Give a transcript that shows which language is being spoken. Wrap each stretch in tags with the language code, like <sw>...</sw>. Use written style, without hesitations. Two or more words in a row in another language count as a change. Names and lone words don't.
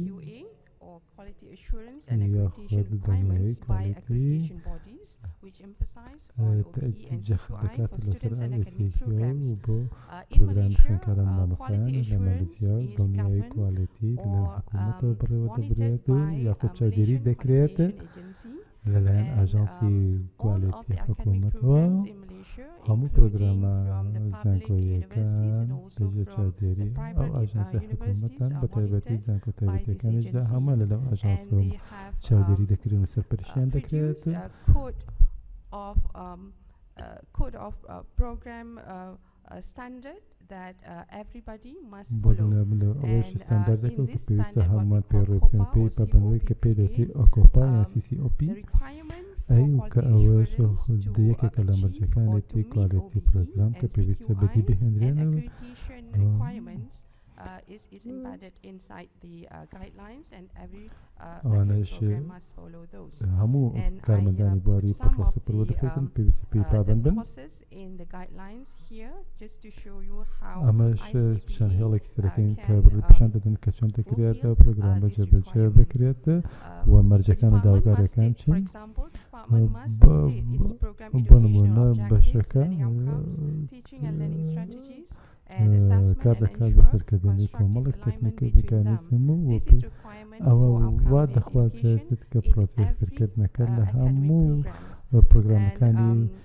<ckb>یاخود دڵنیایی کوالیتی دەکات لەسەر ISCPO و بۆ پرۆگرامی خوێندکاران مامۆستایان لە مالیزیا دڵنیایی کوالیتی لە حکوومەتەوە بڕێوە دەبرێت و یاخود چاودێری دەکرێت لەلایەن ئاژانسی کوالیتی حکوومەتەوە</ckb> <en>expenditure,</en> <ckb>هەموو</ckb> <en>including</en> <ckb>پرۆگرامە</ckb> <en>from the public</en> <ckb>زانکۆییەکان</ckb> <en>universities and also</en> <ckb>لەژێر</ckb> <en>from</en> <ckb>چاودێری</ckb> <en>the</en> <ckb>ئەو</ckb> <en>private</en> <ckb>ئاژانسە</ckb> <en>universities</en> <ckb>حکوومەتان</ckb> <en>are</en> <ckb>بە تایبەتی</ckb> <en>monitored</en> <ckb>زانکۆ</ckb> <en>by this</en> <ckb>تایبەتەکانیشدا</ckb> <en>agency,</en> <ckb>هەمە لەلەو</ckb> <en>and</en> <ckb>ئاژانسەوە</ckb> <en>they have</en> <ckb>چاودێری دەکرێن و سەرپەرشتیان دەکرێت</ckb> <en>produce a code of program standard that everybody must follow.</en> <ckb>ئەوەش</ckb> <en>And</en> <ckb>ستانداردێکە</ckb> <en>in</en> <ckb>کە</ckb> <en>this</en> <ckb>پێویستە</ckb> <en>standard, what</en> <ckb>هەمووان</ckb> <en>we</en> <ckb>پێڕێ</ckb> <en>call</en> <ckb>بکەن</ckb> <en>COPPA</en> <ckb>پێی</ckb> <en>or</en> <ckb>پابندوی کە پێی</ckb> <en>COPPA,</en> <ckb>دەوتی ئۆکۆپا یان CCOP</ckb> <en>the requirement for</en> <ckb>ئەی کە</ckb> <en>quality</en> <ckb>ئەوەش</ckb> <en>assurance to</en> <ckb>یەکێکە لە</ckb> <en>achieve or</en> <ckb>مەرجەکانێتی</ckb> <en>to meet</en> <ckb>کوالیتی</ckb> <en>OBE</en> <ckb>پرۆگرام کە</ckb> <en>and</en> <ckb>پێویستە</ckb> <en>CQI</en> <ckb>بەدی</ckb> <en>and</en> <ckb>بهێنرێن</ckb> <en>accreditation requirements is embedded inside the guidelines, and every program must follow those.</en> <ckb>هەموو</ckb> <en>And</en> <ckb>کارمەندانی</ckb> <en>I</en> <ckb>بواری</ckb> <en>put some of</en> <ckb>پرۆسە پروەدەفێتن</ckb> <en>the,</en> <ckb>پێویستی پێی پابند</ckb> <en>the</en> <ckb>بن</ckb> <en>process in the guidelines here, just to show you how</en> <ckb>ئەمەش چەند</ckb> <en>ICPE</en> <ckb>هێڵێکی سەرەکەین کە</ckb> <en>can</en> <ckb>پیشان دەدەن کە چۆن دەکرێت پرۆگرام بەجێبەجێ بکرێت و مەرجەکان و داواکارەکان چین بۆ نمونە بەشەکە کار دەکات بە فەرکردنی کۆمەڵێک تەکنیکی میکانیزم و ئەوە وا دەخوازێت کە پرۆسەی فەرکردنەکە لە هەموو پرۆگرامەکانی</ckb>